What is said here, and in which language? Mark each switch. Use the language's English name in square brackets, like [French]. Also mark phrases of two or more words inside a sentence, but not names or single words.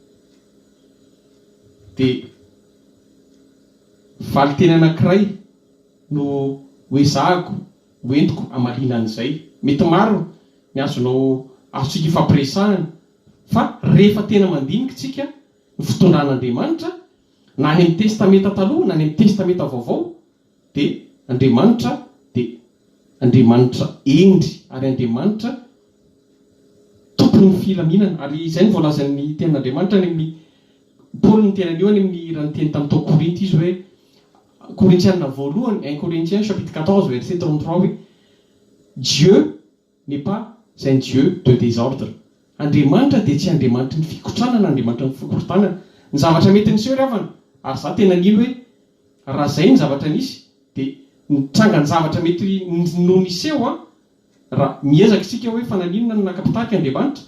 [Malagasy] Dia valiteny anankiray no hoe zahako hoentiko amalinan'izay mety maro ny azonao azotsika ifampiresahana fa rehefa tena mandinika tsika ny fotonan'Andriamanitra na any amin'ny testamenta taloha na any amin'ny testamenta vaovao dia Andriamanitra endry ary Andriamanitra tompon'ny filaminana. Ary izay ny voalazan'ny tenin'Andriamanitra any amin'ny Paul ny tenan'io any amin'ny raha ny teny tamin'ny tao Korinty izy hoe Corinthiens voalohany [French] 1 Corinthiens chapitre 14 verset 33 [Malagasy] hoe [French] Dieu n'est pas un Dieu de désordre. [Malagasy] Andriamanitra dia tsy Andriamanitra ny fikotranana, Andriamanitra ny fikorotanana. Ny zavatra mety niseho ry havana ary za tena nino hoe raha zay ny zavatra nisy dia nitranga ny zavatra mety no niseho raha miezaka isika hoe fananinana no nakapitarika Andriamanitra.